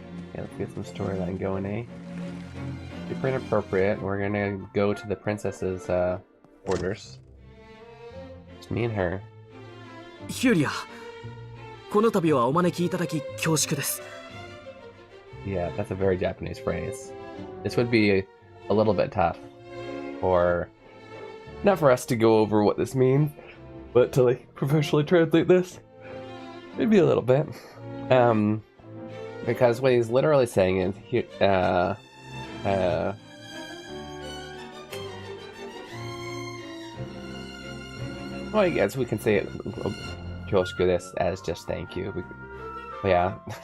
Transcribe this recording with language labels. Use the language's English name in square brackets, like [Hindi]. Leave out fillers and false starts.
[English] Okay, let's get some storyline going, eh? Super inappropriate. We're gonna go to the princess's quarters. It's me and her. [Japanese] ヒューリア、この度はお招きいただき恐縮です。 [English] Yeah, that's a very Japanese phrase. This would be a little bit tough for, not for us to go over what this means, but to like professionally translate this. Maybe a little bit. Because what he's literally saying is, well, I guess we can say it, kyoshiku desu, as just thank you. Yeah.